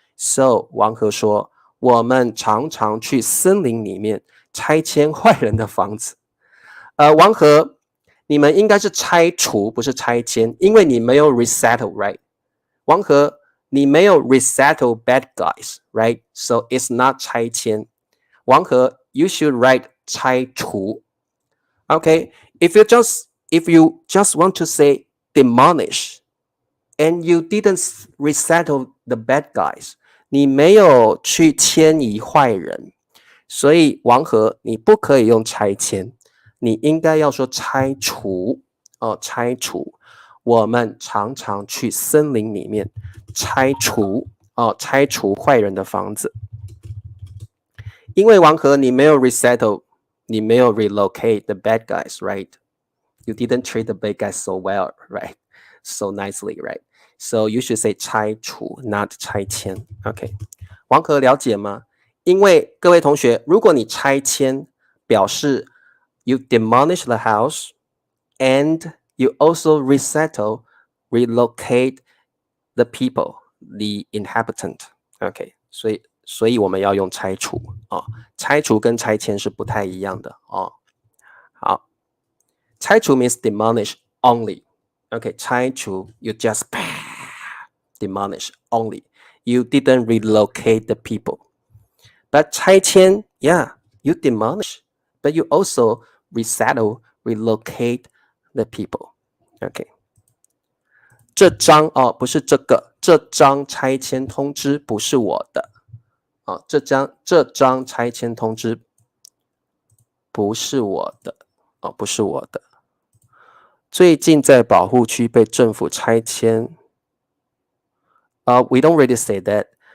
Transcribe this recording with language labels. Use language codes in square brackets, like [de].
[zh] So 王和说，我们常常去森林里面拆迁坏人的房子。王和，你们应该是拆除，不是拆迁，因为你没有 resettle, right? [en] 王和， [zh] 你没有 [en] resettle bad guys, right? So it's not 拆迁。 王和 you should write 拆除。 [zh] Okay, [en] if you just want to say demolish and you didn't resettle the bad guys， [zh] 你没有去迁移坏人，所以王和你不可以用拆迁，你应该要说拆除哦，拆除。我们常常去森林里面拆除坏人的房子。因为王和你没有 resettle， 你没有 [en] relocate the bad guys, right? You didn't treat the bad guys so well, right? So nicely, right? So you should say 拆除 not 拆迁 OK 王和 [zh] 了解吗？因为各位同学，如果你拆迁表示 [en] you demolish the house and you also resettle, relocate the people, the inhabitant. [zh] OK 所以我们要用拆除拆除跟拆迁是不太一样的好，拆除 [en] means demolish only. OK 拆除 you just demolish only. You didn't relocate the people. But 拆迁 yeah, you demolish, but you also resettle, relocate the people. [zh] OK 这张不是这个，这张拆迁通知不是我的这张拆迁通知不是我的不是我的。最近在保护区被政府拆迁 [en] we don't really say that.